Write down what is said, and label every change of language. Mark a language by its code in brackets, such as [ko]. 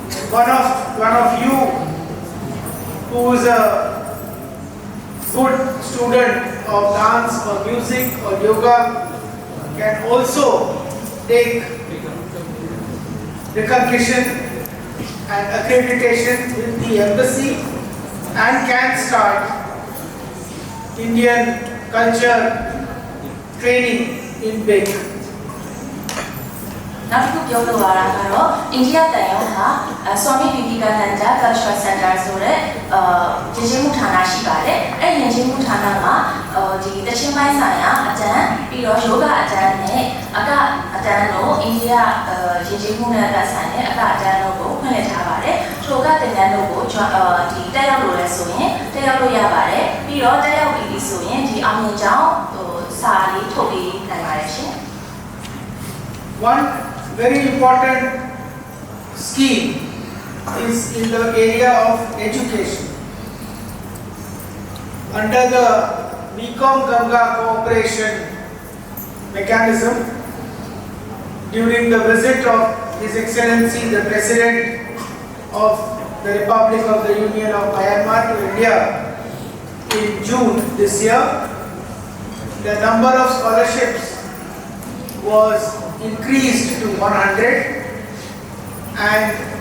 [en] One of you who is a good student of dance or music or yoga can also take recognition and accreditation with the embassy and can start Indian culture training in Big. [my] နောက်တစ်ခုပြောလိုရတာကတော့အိန္ဒိယတန်ရုံးဟာ Swami Vivekananda Cultural Center ဆိုတဲ့ယဉ်ကျေးမှုဌာနရှိပါတယ်။အဲ့ဒီယဉ်ကျေးမှုဌာနမှာဒီတချင်းပိုင်းဆိုင်ရာအတန်းပြီးတော့ယောဂအတန်းနဲ့အကအတန်းတို့အိန္ဒိယယဉ်ကျေးမှုနဲ့ပတ်ဆိုင်တဲ့အကအတန်းတို့ကိုဖွင့်လှစ်ထားပါတယ်။ထိုကသင်တန်းတို့ကိုဒီတက်ရောက်လို့လဲဆိုရင်တက်ရောက်လို့ရပါတယ်။ပြီးတော့တက်ရောက်ပြီးဆိုရင်ဒီအောင်မြင်ကြောင်းစာလေးထုတ်ပေးနိုင်ပါတယ်ရှင်။ [en] One very important scheme is in the area of education. Under the Mekong Ganga cooperation mechanism, during the visit of His Excellency the President of the Republic of the Union of Myanmar to India in June this year, the number of scholarships was increased to 100, and